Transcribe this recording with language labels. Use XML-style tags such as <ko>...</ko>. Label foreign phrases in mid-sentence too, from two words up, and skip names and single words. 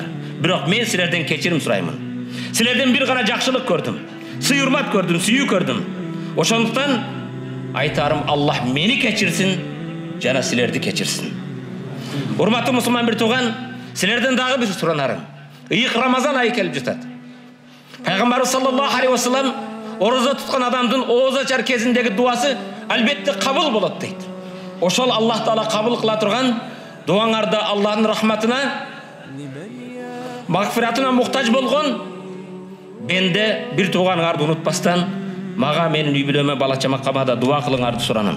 <ky>Бирок мен силерден кечирим сураймын. Силерден бир гана жакшылык көрдүм, сый урмат көрдүм, сүйүү көрдүм. Ошондуктан айтарым Аллах мени кечирсин, жана силерди кечирсин. Урматтуу мусулман бир тууган, силерден дагы бир суранарым. Ыйык Рамазан айы келип жатат. Пайгамбарыбыз</ky> <ar>صلى الله عليه وسلم</ar> <ky>орозо туткан адамдын ооз ачар кезиндеги дуасы албетте кабыл болот дейт. Ошол Аллах Таала кабыл кыла турган дуаңарда Аллахтын рахматына, магфиратына муктаж болгон бенде бир тууганыңарды унутпастан мага менин үй бүлөмө бала чамаккама да дуа кылыңарды суранам.</ky>